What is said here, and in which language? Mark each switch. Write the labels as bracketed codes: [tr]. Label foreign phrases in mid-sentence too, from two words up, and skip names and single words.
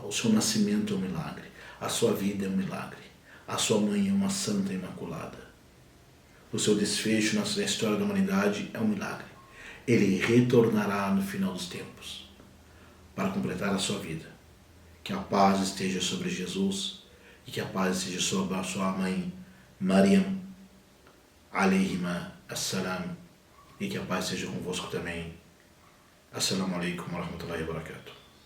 [pt] O seu nascimento é um milagre, a sua vida é um milagre, a sua mãe é uma santa imaculada. O seu desfecho na história da humanidade é um milagre. Ele retornará no final dos tempos para completar a sua vida. Que a paz esteja sobre Jesus e que a paz esteja sobre a sua mãe Maryam, [ar] عليهما السلام, [pt] e que a paz seja convosco também. [ar] السلام عليكم ورحمة الله وبركاته.